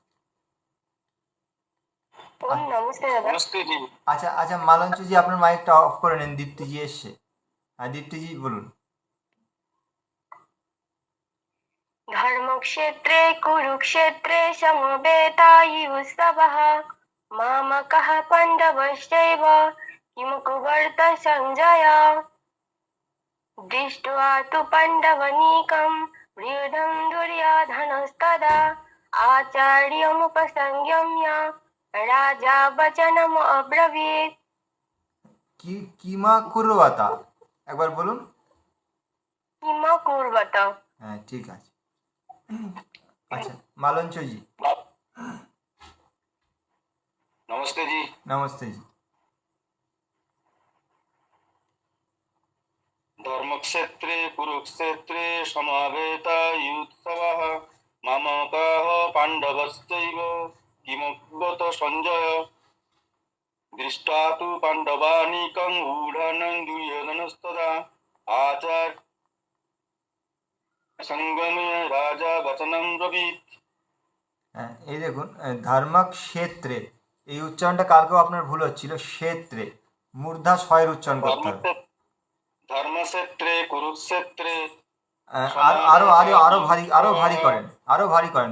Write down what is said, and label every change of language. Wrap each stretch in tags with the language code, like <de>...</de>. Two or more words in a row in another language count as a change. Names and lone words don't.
<bn>নমস্তে দাদা। নমস্তে জি। আচ্ছা আচ্ছা, মালঞ্চজি আপনার মাইকটা অফ করে নিন, দীপ্তিজি এসছে। হ্যাঁ, দীপ্তিজি বলুন।</bn> <sa>ধর্মক্ষেত্রে কুরুক্ষেত্রে সমবেতাयुत्सवः मामकः पाण्डवश्चैव किमकुर्वत सञ्जय दृष्ट्वा तु पाण्डवानीकं व्यूढं दुर्योधनस्तदा आचार्यमुपसंयम्य राजा वचनम् अब्रवीत्। কিমা কুরবাতা,</sa> <bn>একবার বলুন।</bn> <sa>किमकुर्वत</sa> <bn>হ্যাঁ, ঠিক আছে। আচ্ছা, মালঞ্চজি, নমস্তে জি। নমস্তে জি।</bn> <sa>ধর্মক্ষেত্রে কুরুক্ষেত্রে সমাবেতাयुत्सवः মামকাः পাণ্ডবশ্চৈব কিমকুর্বত সঞ্জয় দৃष्ट्वा तु पाण्डवानीकं ऊढनं दुर्योधनस्तदा आचार्य संगमे राजा वचनं ब्रवीत्।</sa> <bn>হ্যাঁ, এই দেখুন, ধর্মক্ষেত্রে, এই উচ্চারণটা কালকেও আপনার ভুল হচ্ছিল, ক্ষেত্রে মূর্ধা ছয়ের উচ্চারণ করতে হবে।</bn> <sa>ধর্মক্ষেত্রে কুরুক্ষেত্রে</sa> <bn>আরো আরো আরো ভারী, আরো ভারী করেন।</bn>